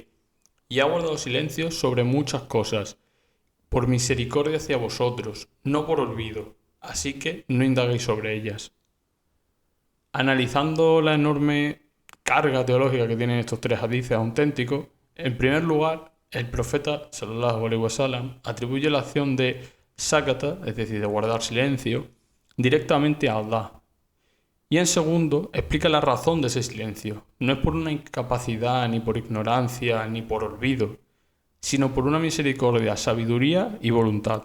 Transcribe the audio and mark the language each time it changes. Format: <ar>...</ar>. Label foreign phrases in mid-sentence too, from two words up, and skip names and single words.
<es>Y ha guardado silencio sobre muchas cosas, por misericordia hacia vosotros, no por olvido. Así que no indaguéis sobre ellas. Analizando la enorme carga teológica que tienen estos tres hadices auténticos, en primer lugar, el profeta</es> <ar>صلى الله عليه وسلم</ar> <es>atribuye la acción de sakata, es decir, de guardar silencio, directamente a Allah. Y en segundo, explica la razón de ese silencio. No es por una incapacidad, ni por ignorancia, ni por olvido, sino por una misericordia, sabiduría y voluntad.</es>